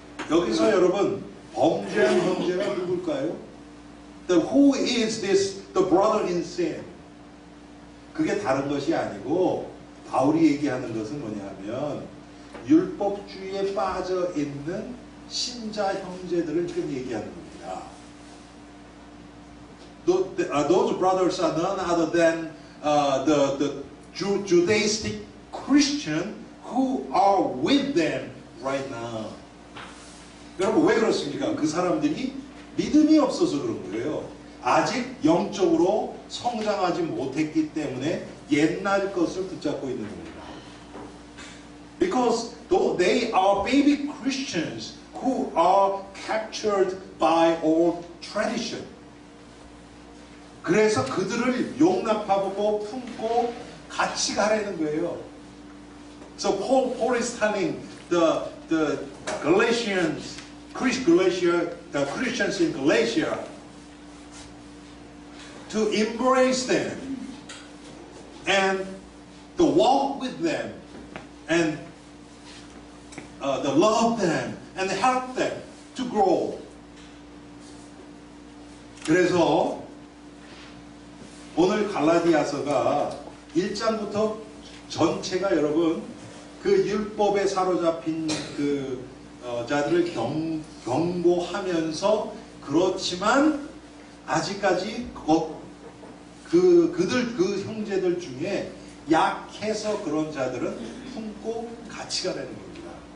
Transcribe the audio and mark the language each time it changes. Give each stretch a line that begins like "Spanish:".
Korean: 여기서 여러분 범죄한 형제가 누굴까요?
English: Who is this the brother in sin?
Korean: 그게 다른 것이 아니고 바울이 얘기하는 것은 뭐냐면 율법주의에 빠져 있는 신자 형제들을 지금 얘기하는 겁니다.
English: Those brothers are none other than the Judaistic Christian who are with them right now.
Korean: 여러분 왜 그렇습니까? 그 사람들이 믿음이 없어서 그런 거예요. 아직 영적으로 성장하지 못했기 때문에 옛날 것을 붙잡고 있는 겁니다.
English: Because though they are baby Christians who are captured by old tradition.
Korean: 그래서 그들을 용납하고 품고 같이 가라는 거예요.
English: So Paul is telling the Galatians, the Christians in Galatia to embrace them and to walk with them and to love them and help them to grow.
Korean: 그래서 오늘 갈라디아서가 1장부터 전체가 여러분 그 율법에 사로잡힌 그 자들을 경고하면서 그렇지만 아직까지 그들 그 형제들 중에 약해서 그런 자들은 품고 같이 가라는 겁니다.